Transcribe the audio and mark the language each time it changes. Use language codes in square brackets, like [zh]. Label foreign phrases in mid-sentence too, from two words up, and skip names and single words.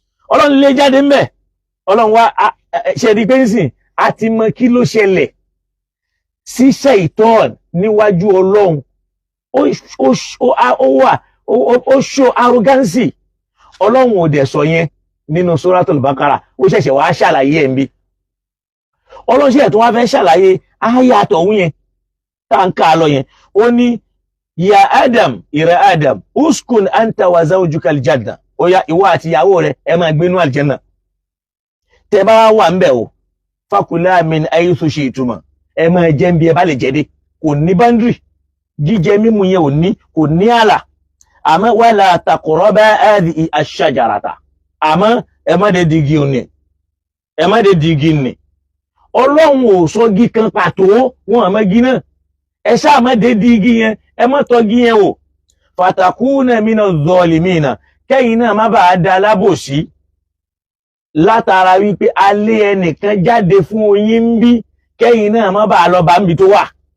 [yo] ọlọ́run lé jáde ń bẹ̀ ọlọ́run wá ṣe rí pé nísìn àti mọ kí ló ṣẹlẹ̀ sí Ṣaitan níwájú ọlọ́run ó ṣó arrogancy ọlọ́run ò dẹ̀ sọ yẹn nínú Suratul Baqara ó ṣẹ̀ṣẹ̀ wá ṣàlàyé ẹ̀ ń bí ọlọ́run ṣẹ̀ tó wá fẹ́ ṣàlàyé ááyà àtọ̀hún yẹn tá à ń ká lọ yẹn ó ní [ar] يا آدم [yo] ìrẹ Adam [ar] اسكن أنت وزوجك الجنة [yo] ó yá ìwọ àti ìyàwó rẹ ẹ máa gbénú aljanna tẹ bá wà ń bẹ̀ o [ar] فكلا من حيث شئتما [yo] ẹ máa jẹ ń bí ẹ bá lè jẹ dé kò ní boundary jíjẹ mímu yẹn kò ní ààlà àmọ́ [ar] ولا تقربا هذه الشجرة [yo] àmọ́ ẹ má dé digi òní ẹ má dé digi ní ọlọ́run ò sọ gi kan pàtó wọn àmọ́ gi náà ẹ ṣáà má dé digi yẹn ẹ má tọ́ gi yẹn o [ar] فتكونا من الظالمين [yo] kẹ́yìn náà má bàa da alábòsí látara wípé alẹ́ ẹnìkan jáde fún oyin ń bí kẹ́yìn náà má bàa lọ bá ń bi tó wà.